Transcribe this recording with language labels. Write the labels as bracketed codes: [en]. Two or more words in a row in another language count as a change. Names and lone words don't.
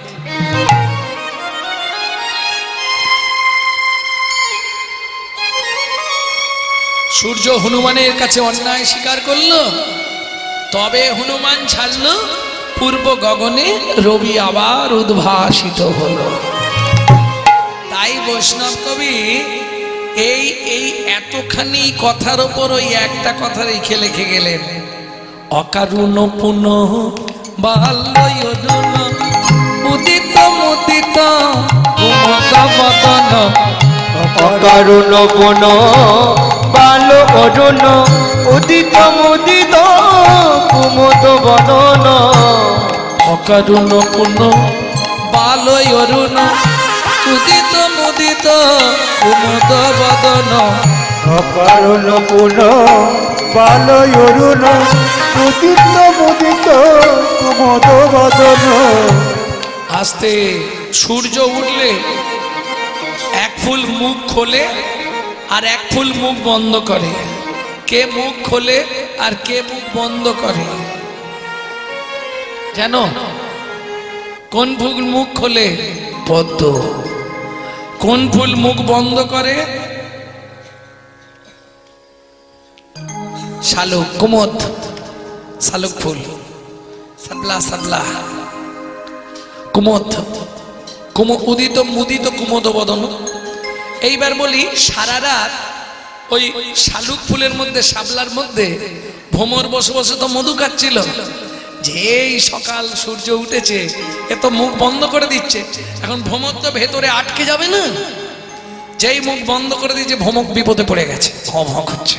[bn] সূর্য হনুমানের কাছে অন্যায় স্বীকার করলো, তবে হনুমান ছাড়ল। পূর্ব গগনে রবি আবার উদ্ভাসিত হলো। তাই বৈষ্ণব কবি এই এতখানি কথার ওপর ওই একটা কথা রেখে লিখে গেলেন, অকারুণ পুনঃ বাল্যয়নুন উদিত মুদিত কুমুদ বদন। অকারুণ পুনঃ বাল অরুণ উদিত মুদিত কুমুদ বদন। অকারুণ পুনঃ বাল্যয়নুন উদিত মুদিত কুমুদ বদন। অকারুণ পুনঃ বাল অরুণ উদিত মুদিত কুমুদ বদন। আস্তে সূর্য উঠলে এক ফুল মুখ খোলে আর এক ফুল মুখ বন্ধ করে। কে মুখ খোলে আর কে মুখ বন্ধ করে জানো? কোন ফুল মুখ খোলে? পদ্ম। কোন ফুল মুখ বন্ধ করে? শালুক, কুমুদ, শালুক ফুল, সাবলা সাবলা, কুমুদ, উদিত মুদিত কুমুদ বদন। এইবার বলি, সারা রাত ওই শালুক ফুলের মধ্যে, শাবলার মধ্যে ভ্রমর বসে বসে তো মধু খাচ্ছিল। যেই সকাল সূর্য উঠেছে, এ তো মুখ বন্ধ করে দিচ্ছে। এখন ভ্রমর তো ভেতরে আটকে যাবে না? যেই মুখ বন্ধ করে দিচ্ছে, ভ্রমক বিপদে পড়ে গেছে, ভঁ ভঁ করছে।